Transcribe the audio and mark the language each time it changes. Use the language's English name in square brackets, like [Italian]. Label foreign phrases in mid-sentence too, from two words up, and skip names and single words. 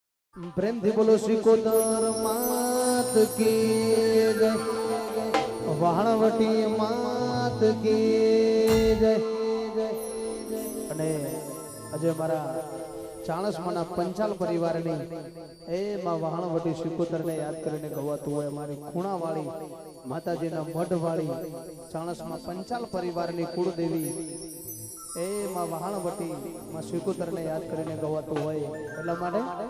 [Gujarati] પ્રેમ થી બોલો [Hindi] सिकोदर मात की जय, वाहणवटी मात की जय। [Gujarati] અને આજે મારા ચાણસમાના પંચાલ પરિવારની એ માં વાહણવટી સિકોદરને યાદ કરીને ગવાતું હોય મારી ખૂણાવાળી માતાજીના મઢવાળી ચાણસમાં પંચાલ પરિવારની કુળદેવી એ માં વાહણવટી માં સિકોદરને યાદ કરીને ગવાતું હોય એટલા માટે